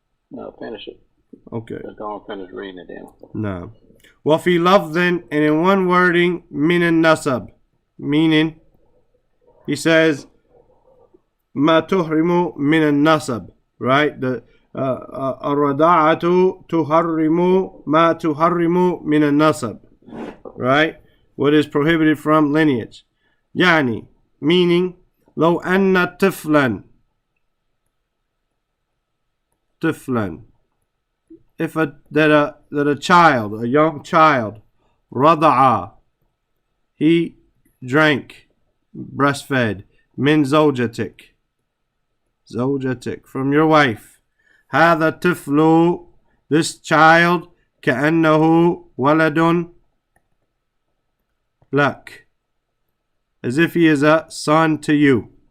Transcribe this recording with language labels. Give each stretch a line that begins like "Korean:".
English: No, finish it. Okay. Just don't finish reading it then. No.
Arabic: وَفِي لَفْظٍ,
English: and in one wording,
Arabic: مِنَ النَّسَبِ,
English: meaning, he says,
Arabic: مَا تُحْرِمُ مِنَ النَّسَبِ,
English: right?
Arabic: The الرَّضَاعَةُ تُحَرِّمُ مَا تُحَرِّمُ مِنَ النَّسَبِ,
English: right? What is prohibited from lineage.
Arabic: يعني,
English: meaning,
Arabic: لو أن طفلا
English: if that a child, a young child,
Arabic: rada'a,
English: he drank, breastfed,
Arabic: min zawjatik,
English: from your wife.
Arabic: هذا الطفل,
English: this child,
Arabic: كأنه ولد لك,
English: as if he is a son to you.